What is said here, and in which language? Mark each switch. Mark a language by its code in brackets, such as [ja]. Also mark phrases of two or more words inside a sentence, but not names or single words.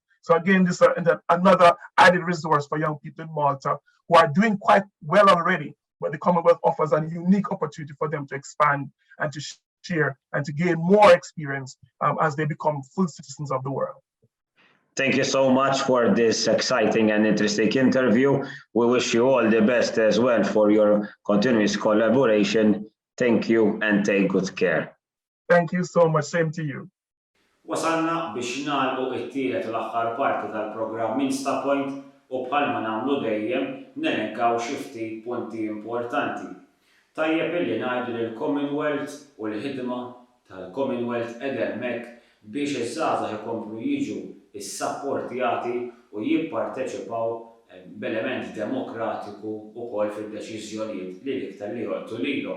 [en] So again, this is another added resource for young people in Malta who are doing quite well already, but the Commonwealth offers a unique opportunity for them to expand and to share and to gain more experience as they become full citizens of the world. Thank you so much for this exciting and interesting interview. We wish you all the best as well for your continuous collaboration. Thank you and take good care. Thank you so much. Same to you. [mt] Wasalna biex nagħlqu t-tielet u l-aħħar parti tal-programm Instapoint u bħalma nagħmlu dejjem nelenkaw xi ftit punti importanti. Tajjeb illi ngħidu li l-Commonwealth u l-ħidma tal-Commonwealth qiegħda hemmhekk biex iż-żgħażagħ ikomplu jiġu is-sapportjati u jipparteċipaw b'element demokratiku wkoll fid-deċiżjonijiet li l-iktar li jolqtu lilhom.